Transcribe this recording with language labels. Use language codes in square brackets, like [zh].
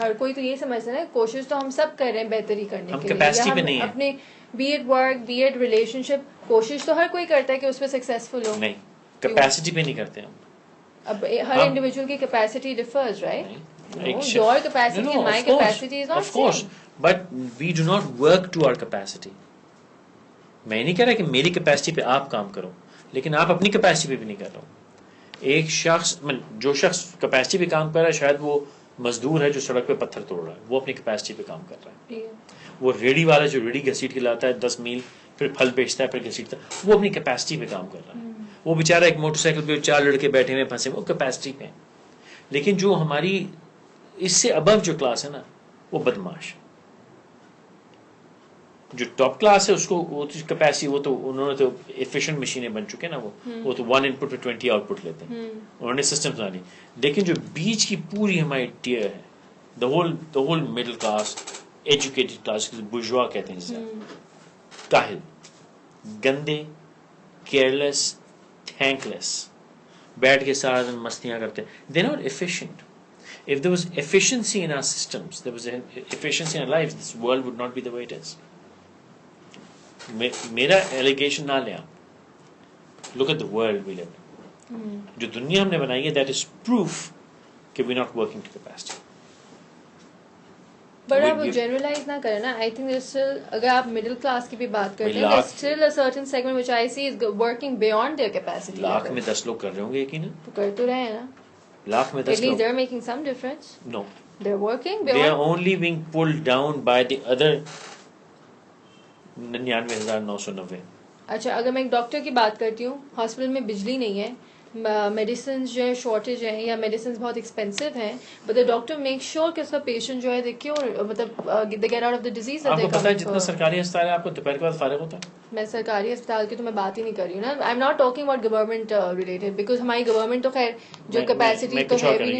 [ur] ہر کوئی تو یہ سمجھتا ہے کوشش تو ہم سب کر رہے ہیں بہتری کرنے کے لیے. ہم کیپیسٹی پہ نہیں ہیں. اپنے [en] be it work, be it relationship, [ur] کوشش تو ہر کوئی کرتا ہے کہ اس پہ سکسیسفل ہو. نہیں, کیپیسٹی پہ نہیں کرتے ہم. اب ہر انڈیویجول کی capacity differs, right? [en] Your capacity and my capacity is not of course, but we do not work to our capacity. [ur] میں نہیں کہہ رہا کہ میری کیپیسٹی پہ آپ کام کرو, لیکن آپ اپنی کیپیسٹی پہ بھی نہیں کر رہے ہو. ایک شخص جو شخص کیپیسٹی پہ کام کر رہا ہے, شاید وہ مزدور ہے جو سڑک پہ پتھر توڑ رہا ہے, وہ اپنی کیپیسٹی پہ کام کر رہا ہے. وہ ریڑھی والا جو ریڑھی گھسیٹ کے لاتا ہے 10 میل, پھر پھل بیچتا ہے, پھر گھسیٹتا ہے, وہ اپنی کیپیسٹی پہ کام کر رہا ہے. وہ بیچارہ ایک موٹر سائیکل پہ 4 لڑکے بیٹھے ہوئے پھنسے, وہ کیپیسٹی پہ. لیکن جو ہماری اس سے ابو جو کلاس ہے نا, وہ بدماش. جو ٹاپ کلاس ہے اس کو وہ کیپیسٹی, وہ تو انہوں نے تو ایفیشینٹ مشینیں بن چکے نا, وہ تو 1 انپٹ پہ 20 آؤٹ پٹ لیتے ہیں, انہوں نے سسٹم بنا لی. لیکن جو بیچ کی پوری ہماری ٹیئر ہے, the whole middle class, educated class, bourgeois کہتے ہیں جسے, کاہل, گندے, کیئرلیس, تھینک لیس, بیٹھ کے سارا دن مستیاں کرتے ہیں. [en] They not efficient. If there was efficiency in our systems, there was efficiency in our lives, this world would not be the way it is. [ur] میرا allegation نہ لیں آپ. [en] Look at the world we live in. [ur] جو دنیا ہم نے بنائی ہے, [en] that is proof کہ we're not working to capacity. [ur] But آپ جنرلائز نہ کریں نا. [en] I think still, [ur] اگر آپ مڈل کلاس کی بھی بات کرتے ہیں, [en] Still a certain segment which I see is working beyond their capacity. [ur] Lakh میں 10 لوگ کر رہے ہوں گے یقیناً. تو کر تو رہے ہیں نا. لاکھ میں 10 [en] At least [ur] لوگ. [en] they're making some difference. No. They're working They beyond. are only being pulled down by the other 99,990. [ur] اچھا, اگر میں ایک ڈاکٹر کی بات کرتی ہوں, ہاسپٹل میں بجلی نہیں ہے, میڈیسنز جو ہے شارٹیج ہیں یا میڈیسنز بہت ایکسپینسو ہیں, [en] but the doctor make sure [ur] کہ اس کا پیشنٹ جو ہے دیکھیے اور مطلب [en] They get out of the disease. [ur] آپ کو پتا ہے جتنا سرکاری ہسپتال ہے آپ کو دوپہر کے بعد فارغ ہوتا ہے. میں سرکاری ہسپتال کی تو میں بات ہی نہیں کر رہی ہوں نا. [en] I am not talking about government related, [ur] because ہماری گورنمنٹ تو خیر جو کیپیسٹی تو ہے بھی نہیں.